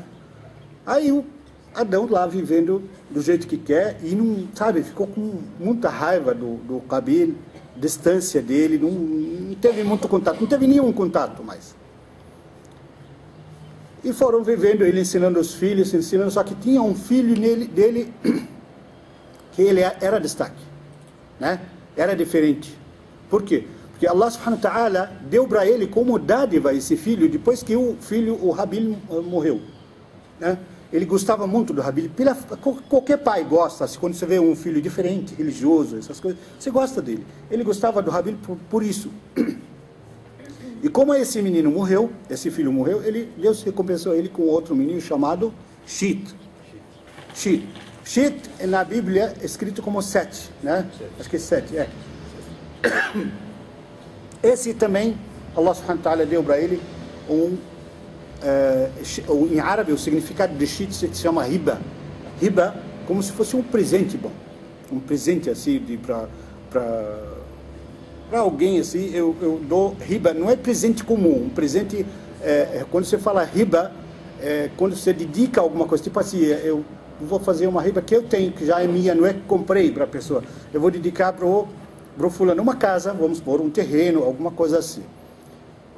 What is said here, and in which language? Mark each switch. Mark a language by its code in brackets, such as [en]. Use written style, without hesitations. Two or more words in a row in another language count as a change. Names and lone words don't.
[pt] Aí o Adão lá vivendo do jeito que quer e não, sabe, ficou com muita raiva do Qabil, distância dele, não teve muito contato, não teve nenhum contato mais. E foram vivendo, ele ensinando os filhos, só que tinha um filho dele que ele era destaque, né? Era diferente. Por quê? Porque [ar] Allah subhanahu wa ta'ala [pt] deu para ele como dádiva esse filho, depois que o Habil morreu, né? Ele gostava muito do Habil. Qualquer pai gosta, quando você vê um filho diferente, religioso, essas coisas, você gosta dele. Ele gostava do Habil por isso. E como esse menino morreu, esse filho morreu, Deus recompensou ele com outro menino chamado Shit. Shit na Bíblia é escrito como 7, né? Acho que é 7, é. Esse também, [ar] Allah subhanahu wa ta'ala [pt] deu para ele em árabe, o significado de Shit se chama riba. Riba, como se fosse um presente bom. Um presente assim, para alguém assim, eu dou riba, não é presente comum, um presente, quando você fala riba, quando você dedica alguma coisa, tipo assim, eu vou fazer uma riba que eu tenho, que já é minha, não é que comprei para a pessoa, eu vou dedicar para o fulano uma casa, vamos supor, um terreno, alguma coisa assim.